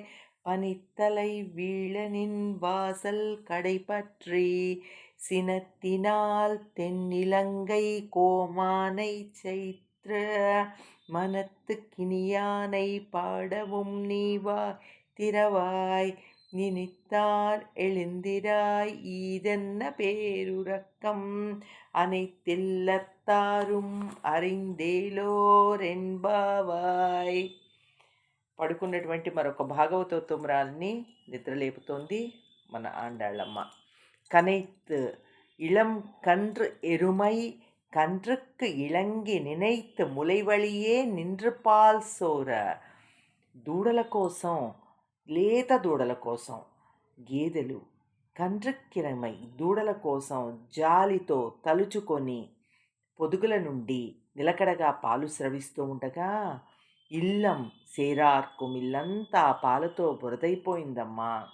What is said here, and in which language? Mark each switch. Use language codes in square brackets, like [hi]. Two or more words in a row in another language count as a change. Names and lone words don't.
[ta] பனித்தலை வீழனின் வாசல் கடைபற்றி சினத்தினால் தென்னிலங்கை கோமானை சைத்ர மனத்து கினியானை பாடவும் நீவா திறவாய் நினைத்தார் எழுந்திராய் ஈதென்ன பேருறக்கம் அனைத்தில்லத்தாரும் అరిందేలోరెన్బావాయ్. [te] పడుకున్నటువంటి మరొక భాగవతోత్తమురాల్ని నిద్రలేపుతోంది మన ఆండాళ్ళమ్మ. [ta] கனைத்து இளம் கன்று எருமை கன்றுக்கு இளங்கி நினைத்து முலைவழியே நின்று பால் சோர. [te] దూడల కోసం, లేత దూడల కోసం గేదెలు కండ్రక్కిరమై దూడల కోసం జాలితో తలుచుకొని పొదుగుల నుండి నిలకడగా పాలు స్రవిస్తూ ఉండగా [ta] இல்லம் சேறாக்கும் [te] ఇల్లంతా పాలతో బురదైపోయిందమ్మా.